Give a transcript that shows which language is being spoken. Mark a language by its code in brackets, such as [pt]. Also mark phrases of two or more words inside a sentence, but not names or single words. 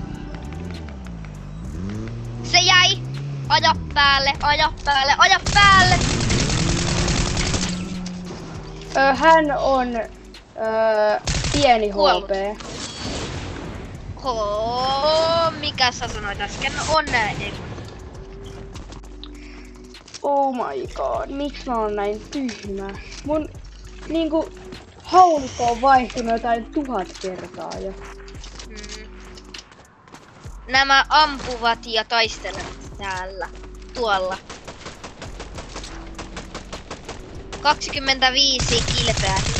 [fi] Se jäi! Aja päälle! Hän on pieni Kuollut. HP. Mikä sä sanoit äsken? On näin. [en] Oh my god, [fi] miksi mä oon näin tyhmä? Mun niinku haulikko on vaihtunut jotain 1000 kertaa jo. Nämä ampuvat ja taistelevat täällä. Tuolla. 25 kilpeä.